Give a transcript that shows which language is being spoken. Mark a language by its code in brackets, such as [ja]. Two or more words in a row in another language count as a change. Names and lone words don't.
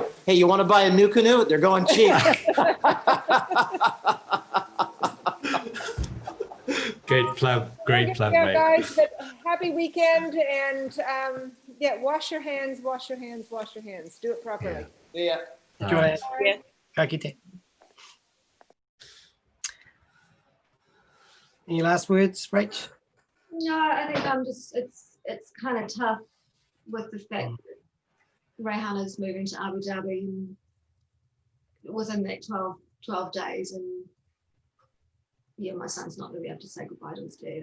[en] Hey, you want to buy a new canoe? They're going cheap. Great plug, Go, mate. guys, but happy weekend, and Yeah, wash your hands, wash your hands, wash your hands. Do it properly. Yeah. [mi] Kia ora. [en] Yeah. [mi] Ka kite. [en] Any last words, Rach? No, I think I'm just, it's kind of tough with the fact that Rayhana's moving to Abu Dhabi and within that 12 days, and yeah, my son's not going to be able to say goodbye to his dad.